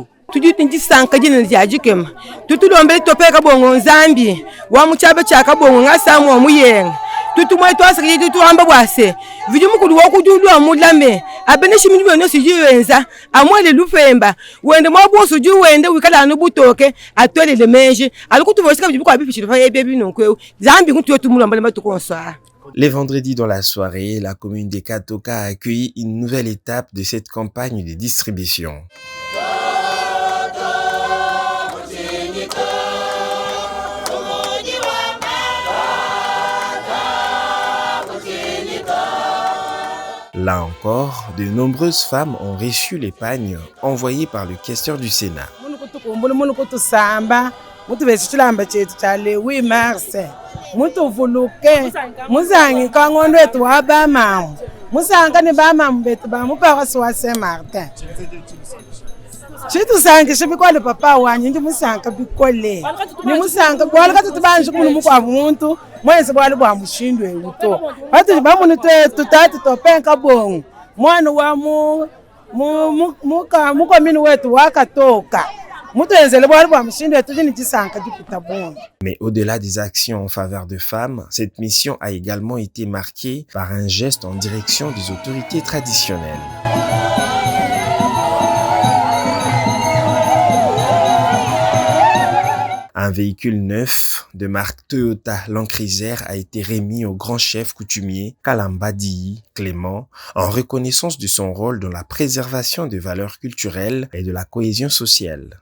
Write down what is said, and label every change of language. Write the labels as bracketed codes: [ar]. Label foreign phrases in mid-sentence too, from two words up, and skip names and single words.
[lu] tujutinji sanka jina jajikema tutulombe Topin Kabongo Zambia wa muchabe cha Kabongo ngasamu wa muyenga tutumwe twasakije tutuamba bwase vijumukulu wokujulu amulame abeneshi minyo no sijiwenza amwele lufemba wende mwaboso ju wende wikala no butoke atwele le meje alikutuvoshika bibuko abipishiro fa yebe binonkwe Zambia kuntu tumulamba matukonswa. [fr] Les vendredis dans la soirée, la commune de Katoka a accueilli une nouvelle étape de cette campagne de distribution. Là encore, de nombreuses femmes ont reçu les pagnes envoyées par le questeur du Sénat. [lu] Chitu sanke shibikwale papa wanje ndi musanka bikole ni musanka bwala katubanje kumuntu mukwa muntu mwese bwali bwa mushindwe uto bati bamuntu tutati Topin Kabongo mwana wa muka mukomini wetu wakatoka [fr] Mais au-delà des actions en faveur de femmes, cette mission a également été marquée par un geste en direction des autorités traditionnelles. Un véhicule neuf de marque Toyota Land Cruiser a été remis au grand chef coutumier Kalambadi Clément en reconnaissance de son rôle dans la préservation des valeurs culturelles et de la cohésion sociale.